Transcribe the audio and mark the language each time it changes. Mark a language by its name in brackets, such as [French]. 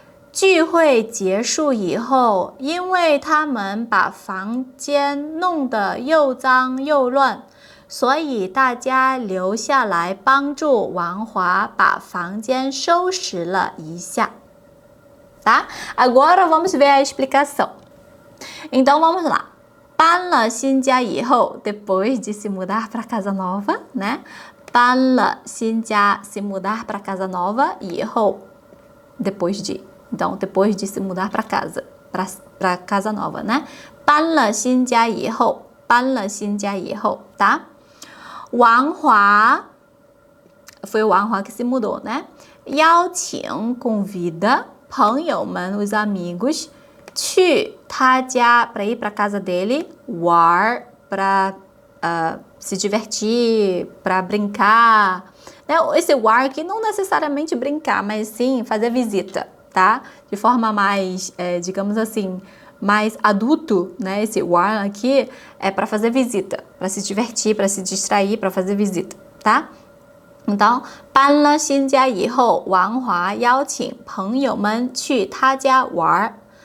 [Chinese] 聚会结束以后，因为他们把房间弄得又脏又乱，所以大家留下来帮助王华把房间收拾了一下。 [Portuguese] Tá? Agora vamos ver a explicação. Então vamos lá. [Chinese] 搬了新家以后, [Portuguese] depois de se mudar para casa nova, né? [Chinese] 搬了新家, [Portuguese] se mudar para casa nova, [Chinese] 以后, [Portuguese] depois de. Então, depois de se mudar para casa, para casa nova, né? [Chinese] 搬了新家以后, 搬了新家以后, tá? [Portuguese] 王华 foi o Wang Hua que se mudou, né? [Chinese] 邀请 [Portuguese] convida [Chinese] 朋友们 [Portuguese] os amigos [Chinese] 去他家 [Portuguese] para ir para casa dele, [Chinese] 玩 [Portuguese] para se divertir, para brincar, né? Esse war aqui não necessariamente brincar, mas sim fazer visita, tá? De forma mais, digamos assim, mais adulto, né? Esse war aqui é para fazer visita, para se divertir, para se distrair, para fazer visita, tá? [Chinese] então，搬了新家以后，王华邀请朋友们去他家玩。